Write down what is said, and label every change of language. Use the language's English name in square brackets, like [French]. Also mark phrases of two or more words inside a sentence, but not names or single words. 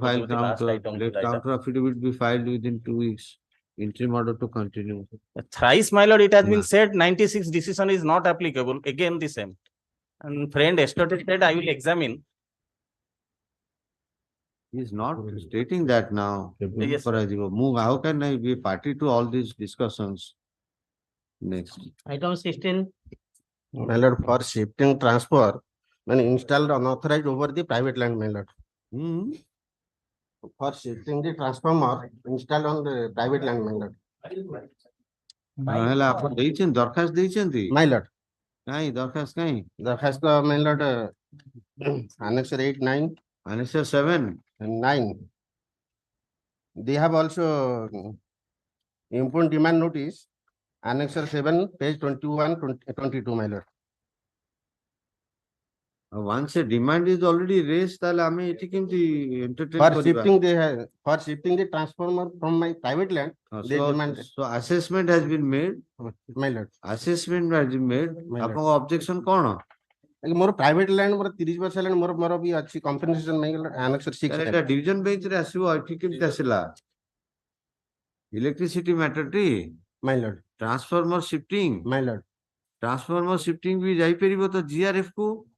[English] to file करछि last counter. item Let counter affidavit be filed within 2 weeks. Interim order to continue. thrice, my lord, it has been said 96 decision is not applicable. Again the same. And friend yesterday said I will examine. He is not stating that now. Yes, Move. How can I be party to all these discussions? Next. item 16, My lord, for shifting transfer when installed unauthorized over the private land, my lord. For shifting the transformer installed on the private land, my lord. [Odia] ହେଲେ ଆପଣ ଦେଇଛନ୍ତି ଦରଖାସ୍ତ ଦେଇଛନ୍ତି [English] My lord, [Odia] କାଇଁ ଦରଖାସ୍ତ କାଇଁ [English] the my lord, annexure 8, 9, Annexure 7 and 9. They have also impugned demand notice, annexure 7, page 21, 22, my lord. once a demand is already raised [Odia] ତାହେଲେ ଆମେ ଏଠି କେମିତି [English] entertain For [Odia] କରିବା [English] shifting the transformer from my private land, they demand. so assessment has been made My lord. assessment has been made My lord. [Odia] ଆପଣଙ୍କ objection କଣ ମୋର [English] private land [Odia] ମୋର 30 ବର୍ଷ ହେଲାଣି ମୋର ବି ଅଛି କମ୍ପେନସେସନ ପାଇଁ ଆନେକ୍ସର 6 ତାହେଲେ ଏଟା [English] division bench [Odia] ରେ ଆସିବ ଏଠି କେମିତି ଆସିଲା [English] electricity matter [Odia] ଟି [English] my lord transformer shifting my lord transformer shifting [Odia] ବି ଯାଇପାରିବ ତ ଜିଆରଏଫ କୁ